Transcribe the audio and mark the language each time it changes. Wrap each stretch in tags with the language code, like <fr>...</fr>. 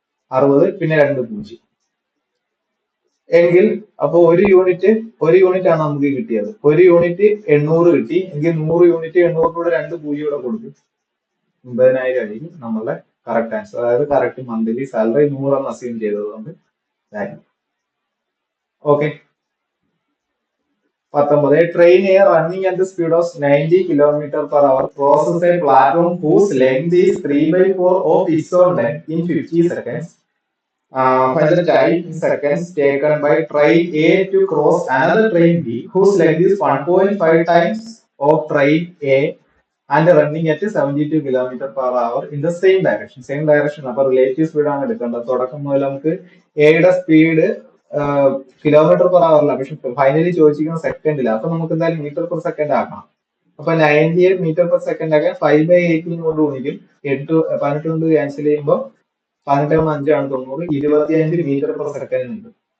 <ml>60 പിന്നെ 2 0 എങ്കിൽ അപ്പൊ ഒരു യൂണിറ്റ് ആണ് നമുക്ക് കിട്ടിയത്. ഒരു യൂണിറ്റ് 800 കിട്ടി എങ്കിൽ 100 യൂണിറ്റ് 800 കൂടെ 2 പൂജ്യം കൂടെ കൊടുക്കും, 9,000 ആയിരിക്കും നമ്മളുടെ കറക്റ്റ് ആൻസർ. അതായത് കറക്റ്റ് മന്ത്ലി സാലറി 100 എന്ന് അസ്യൂം ചെയ്തതുകൊണ്ട്. Okay, 19.</ml> <en>A train running at the speed of 90 km/h crosses a platform whose length is 3/4 of its own length in 50 seconds. Find the time in seconds taken by train A to cross another train B whose length is 1.5 times of train A and running at 72 km/h in the same direction. Same direction.</en> <ml>അപ്പൊ relative speed ആണ് എടുക്കേണ്ടത്. തുടക്കം മുതൽ നമുക്ക് എയുടെ speed km/h അല്ല, പക്ഷെ finally ചോദിച്ചിരിക്കുന്ന സെക്കൻഡില്ല. അപ്പൊ നമുക്ക് എന്തായാലും m/s ആക്കണം. അപ്പൊ 98 m/s ആക്കാൻ 5/18 കൊണ്ട് ഗുണിക്കും. 18 കൊണ്ട് ക്യാൻസൽ ചെയ്യുമ്പോൾ 18 5 ആണ് 90, 25 m/s ഉണ്ട്.</ml>